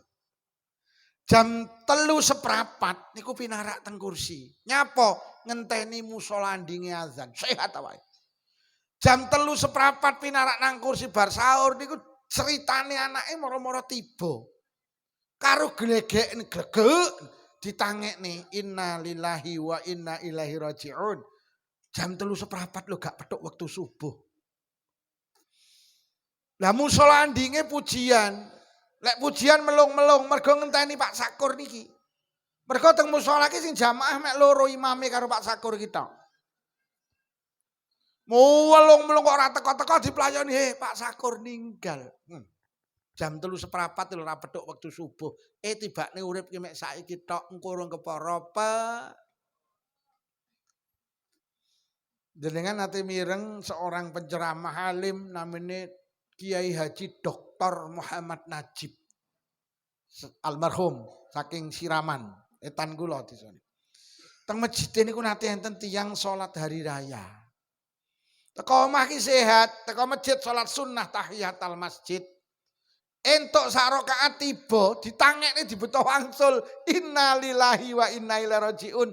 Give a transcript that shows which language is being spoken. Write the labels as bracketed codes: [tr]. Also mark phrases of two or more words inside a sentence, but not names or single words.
[jv] Jam 3:04 niku pinarak teng kursi. Nyapa? Ngenteni musala andinge azan. Sehat awake. Jam 3:04 pinarak nang kursi bar sahur niku ceritane anake moro-moro tiba. Karo glegek glegek ditangekne [ar] إنا لله وإنا إليه راجعون. [jv] Jam 3:04 lho gak petuk wektu subuh. Lah musala andinge pujian. Lek pujian melung-melung mergo ngenteni Pak Sakur niki. Mergo teng musala ki sing jamaah mek 2 imame karo Pak Sakur kita. Melung-melung kok ora teko-teko diplayoni, "He, Pak Sakur ninggal." Jam 3:04 lho ora petuk wektu subuh. Tibane urip ki mek saiki tok engko rung kepara apa. Jenengan nate mireng [id] seorang penceramah alim namanya Kiai Haji Dr. [jv] Muhammad Najib almarhum saking Siraman etan kula disone. Teng masjid niku nate enten tiyang salat hari raya. Teko omah ki sehat, teko masjid salat sunnah tahiyatul masjid. Entuk sak rakaat tiba ditangekne dibeto wangsul [ar] إنا لله وإنا إليه راجعون.